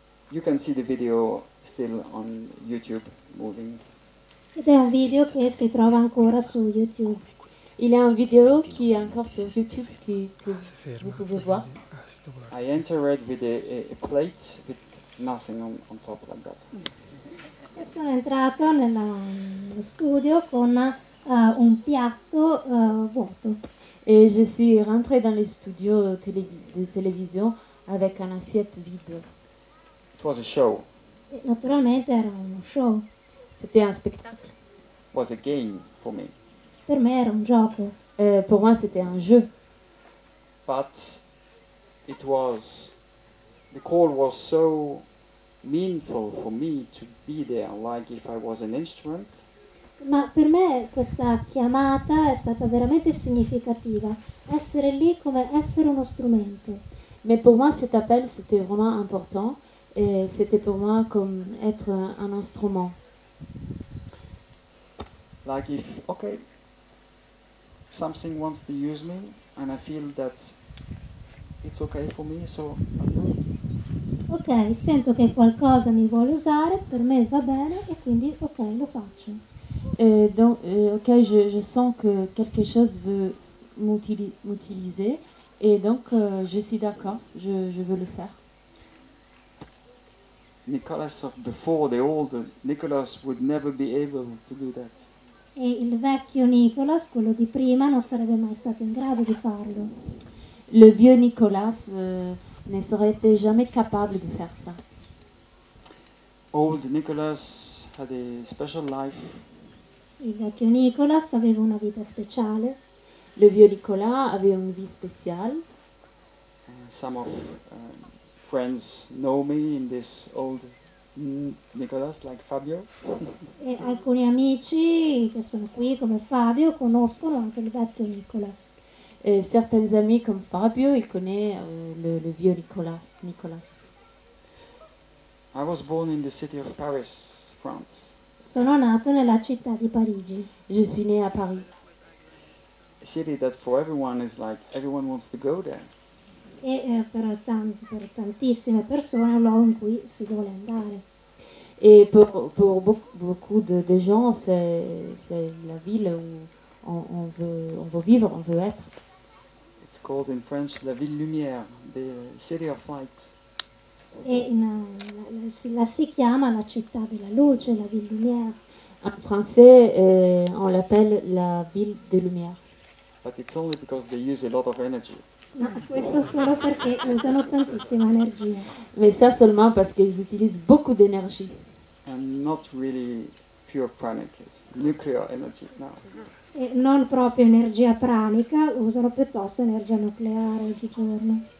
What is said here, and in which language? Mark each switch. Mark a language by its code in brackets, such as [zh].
[en] you can see the video still on YouTube moving. [it] ed è un video che si trova ancora su YouTube. [fr] Il y a une vidéo qui est encore sur YouTube que [it] Si ferma. [fr] vous pouvez voir. [it] Sì, dopo la- [en] I entered with a plate with nothing on top like that. [it] E sono entrato nello studio con un piatto vuoto. [fr] Et je suis rentrée dans les studios de télévision avec une assiette vide. [en] It was a show. [it] E naturalmente era uno show, [fr] C'était un spectacle. [en] It was a game for me. [it] per me era un gioco, [fr] Pour moi, c'était un jeu. [en] But the call was so meaningful for me to be there, like if I was an instrument. [it] ma per me questa chiamata è stata veramente significativa, essere lì come essere uno strumento. [fr] Mais pour moi, cet appel, c'était vraiment important. Et c'était pour moi comme être un instrument. [en] Like if, okay, something wants to use me and I feel that it's okay for me, so I'll do it. [it] Ok, sento che qualcosa mi vuole usare, per me va bene e quindi ok, lo faccio. [fr] Donc, ok, je sens que quelque chose veut m'utiliser. Et donc, je suis d'accord, je veux le faire. [en] Nicholas of before, the old Nicholas, would never be able to do that. [it] E il vecchio Nicolas, quello di prima, non sarebbe mai stato in grado di farlo. [fr] Le vieux Nicolas ne serait été jamais capable de faire ça. [en] Old Nicholas had a special life. [it] Il vecchio Nicolas aveva una vita speciale. [fr] Le vieux Nicolas avait une vie spéciale. [en] Some of friends know me in this old Nicholas, like Fabio. [it] E alcuni amici che sono qui, come Fabio, conoscono anche il vecchio Nicolas. [fr] Et certains amis comme Fabio, il connaît le vieux Nicolas. [en] I was born in the city of Paris, France, [it] Sono nato nella città di Parigi, [fr] Je suis née à Paris. [en] a city that for everyone is like everyone wants to go there. [it] e per tantissime persone è un luogo in cui si vuole andare. [fr] Et pour beaucoup de gens, c'est la ville où on veut vivre, on veut être. [en] It's called in French La Ville Lumière, the city of light. [it] E la si chiama la città della luce, la Ville Lumière, [fr] En français, on l'appelle la ville de lumière. [en] But it's only because they use a lot of energy. [it] ma questo solo perché usano tantissima energia [fr] Mais ça seulement parce qu'ils utilisent beaucoup d'énergie. [en] And not really pure pranic, it's nuclear energy now. [it] e non proprio energia pranica, usano piuttosto energia nucleare oggigiorno.